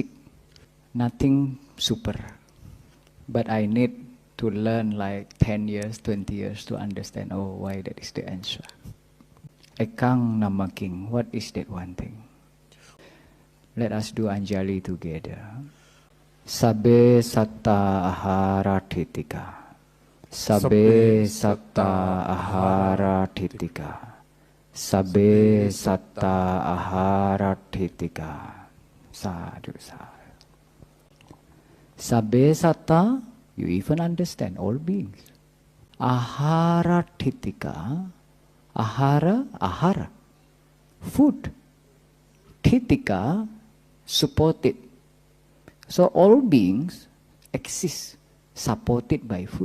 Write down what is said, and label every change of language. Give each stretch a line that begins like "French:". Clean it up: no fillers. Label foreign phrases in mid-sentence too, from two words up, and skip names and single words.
English: Nothing super. But I need to learn like 10 years, 20 years to understand, why that is the answer.
Pali: Ekang nama king,
English: what is that one thing? Let us do Anjali together.
Pali: Sabbe satta ahara thitika. Sabbe satta ahara titika. Sabbe satta ahara titika. Sadhu, sadhu. Sabbe satta,
English: you even understand, all beings.
Pali: Ahara titika, ahara, food.
English: Titika, supported. So all beings exist, supported by food.